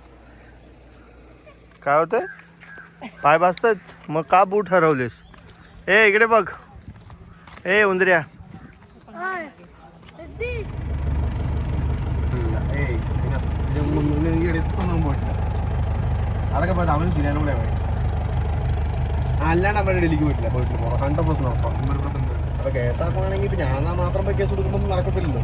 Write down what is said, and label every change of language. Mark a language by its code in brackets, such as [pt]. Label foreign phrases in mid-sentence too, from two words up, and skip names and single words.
[mr] काय होतंय पाय भाजतात मग का बूट हरवलेस. ए इकडे बघ ए उंदऱ्या. [ml] അതൊക്കെ അവന് തിരിയാനും കൂടെ അല്ലാണ്ട് അവരുടെ ഡൽഹിക്ക് പോയിട്ടില്ല 100% ഉറപ്പാണ്. അപ്പൊ കേസാക്കുവാണെങ്കിൽ ഇപ്പൊ ഞാൻ മാത്രം പോയി കേസ് കൊടുക്കുമ്പോൾ നടക്കത്തില്ലല്ലോ.